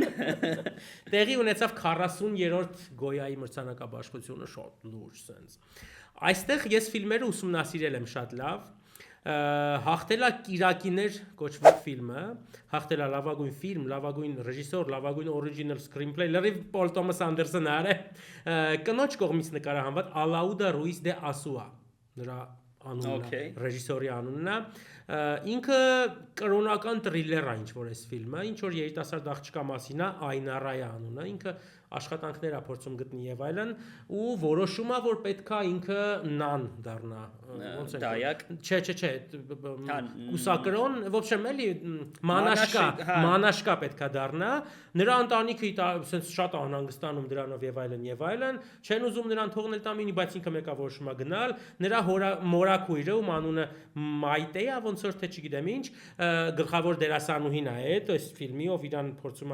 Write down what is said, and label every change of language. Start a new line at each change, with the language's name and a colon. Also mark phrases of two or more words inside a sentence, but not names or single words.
Armenian: տեղի ունեցավ 40-րդ Գոյայի մրցանակաբաշխությունը, շատ լուրջ sense։ Այստեղ ես ֆիլմերը ուսումնասիրել եմ շատ լավ։ Հաղթելա Կիրակիներ կոչվող ֆիլմը, հաղթելա լավագույն ֆիլմ, լավագույն ռեժիսոր, լավագույն
English: original screenplay,
Armenian: լրիվ Պոլ Թոմաս Անդերսոնը արել, կնոջ կողմից նկարահանված Ալաուդա Ռուիս դե Ասուա, նրա անունն է, ռեժիսորի անունն է, ինքը կրոնական տրիլեր է ինչ որ այս ֆիլմը, ինչ որ երիտասարդ աղջկա մասին է, Այնարայի անունը, ինքը աշխատանքներ է փորձում գտնի եւ այլն ու որոշում է որ պետքա ինքը նան դառնա ոնց է դայակ չէ կուսակրոն
Russian: в общем
Armenian: էլի մանաշկա պետքա դառնա նրա ընտանիքը sense շատ անհանգստանում դրանով եւ այլն չեն ուզում նրան թողնել տամինի բայց ինքը մեկա որոշում է գնալ նրա մորակույրը ում անունը Մայտե է ոնց որ թե չգիտեմ ինչ գլխավոր դերասանուհին է այդ այս ֆիլմի ով իրան փորձում